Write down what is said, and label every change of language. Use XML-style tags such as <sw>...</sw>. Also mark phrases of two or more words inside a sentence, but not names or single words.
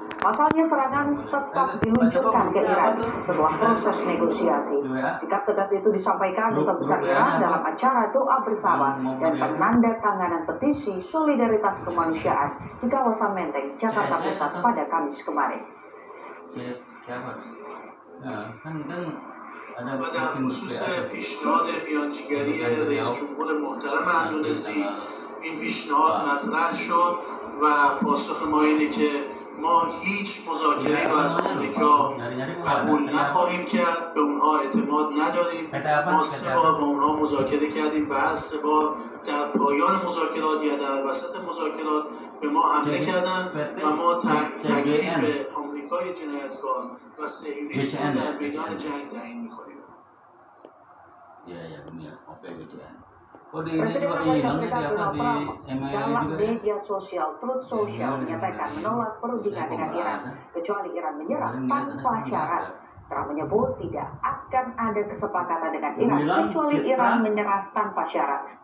<id>Pasalnya serangan tetap diluncurkan ke Iran setelah proses negosiasi. Sikap tegas itu disampaikan Duta Besar Iran dalam acara doa bersama dan penandatanganan petisi solidaritas kemanusiaan di kawasan Menteng, Jakarta Pusat pada Kamis kemarin.</id> <fa>در خصوص پیشنهاد میانجیگری رئیس جمهور محترم اندونزی این پیشنهاد مطرح شد و پاسخ ما اینه که ما هیچ مذاکره‌ای رو از آمریکا قبول نخواهیم کرد، به اونها اعتماد نداریم. ما 3 بار با اونها مذاکره کردیم و هر 3 بار در پایان مذاکرات یا در وسط مذاکرات به ما حمله کردن و ما تکلیف آمریکای جنایتکار و صهیونیست رو در میدان جنگ تعیین می‌کنیم. Ya dunia OPWCN.</fa> <id>Presiden Amerika Serikat Donald Trump dalam media sosial Truth Social menyatakan menolak perundingan dengan Iran kecuali Iran menyerah tanpa syarat. Trump menyebut tidak akan ada kesepakatan dengan Iran kecuali Iran menyerah tanpa syarat.</id>